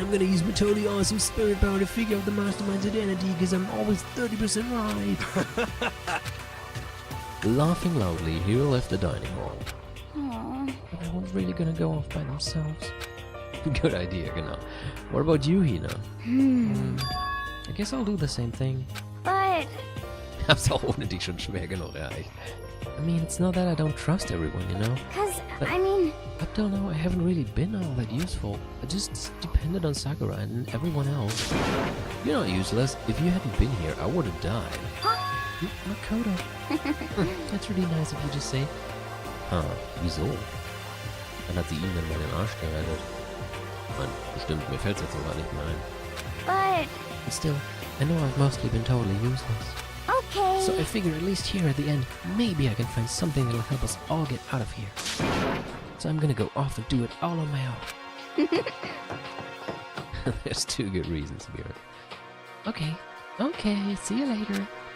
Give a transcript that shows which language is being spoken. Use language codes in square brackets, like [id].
[en] I'm gonna use my totally awesome spirit power to figure out the mastermind's identity, because I'm always 30% right. Laughing loudly, Hiro left the dining hall. Aww. Everyone's really gonna go off by themselves. Good idea, genau. What about you, Hina? I guess I'll do the same thing. But... [de] Hab's auch ohne dich schon schwer genug erreicht. [en] I mean, it's not that I don't trust everyone, you know? Cause, But- I mean... Up till now, I haven't really been all that useful. I just depended on Sakura and everyone else. You're not useless. If you hadn't been here, I would have died. Huh? Makoto. That's really nice of you to say. [de] Wieso? Dann hat sie ihn dann bei den Arsch gerettet. Mann, bestimmt, mir fällt's jetzt aber nicht mehr ein. [en] But... But still, I know I've mostly been totally useless. Okay... So I figure at least here at the end, maybe I can find something that'll help us all get out of here. So I'm gonna go off and do it all on my own. There's two good reasons here. Okay, see you later.